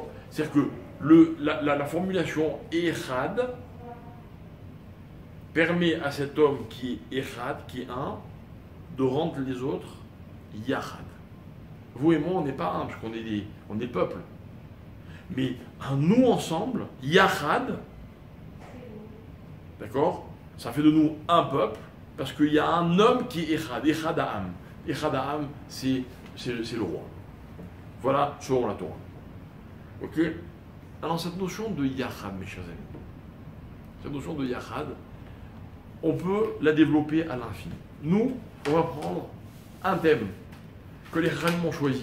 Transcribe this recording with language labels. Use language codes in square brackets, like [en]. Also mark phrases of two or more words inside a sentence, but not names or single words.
[fr] C'est-à-dire que la formulation echad permet à cet homme qui est echad, qui est un, de rendre les autres yachad. Vous et moi, on n'est pas un, parce qu'on est on est peuple. Mais un nous ensemble, yachad, d'accord? Ça fait de nous un peuple, parce qu'il y a un homme qui est echad, [he] אחד העם. אחד העם, [fr] c'est le roi. Voilà, selon la Torah. Ok? Alors cette notion de yachad, mes chers amis, cette notion de yachad, on peut la développer à l'infini. Nous, on va prendre un thème que les Chachamim ont choisi.